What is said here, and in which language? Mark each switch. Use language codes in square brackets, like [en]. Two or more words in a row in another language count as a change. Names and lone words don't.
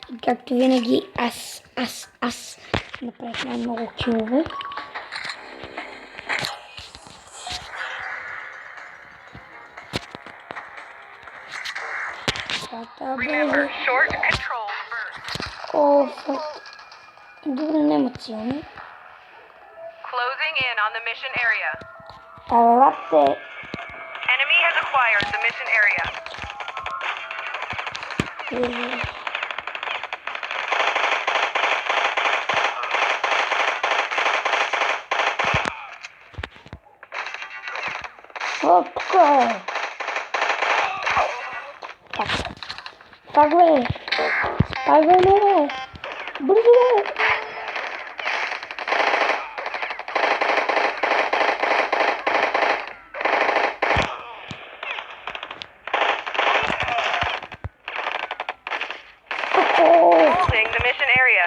[bg] както винаги, аз направих най-много килове. [en] Remember, short control first. [bg] О, фак. Добре, нема цилни. [en] Closing in on the mission area. Лапте. Enemy has acquired the mission area. [bg] О, тука е. Пак бе. Пак бе, не. Бързо бе. [en] Holding the mission area.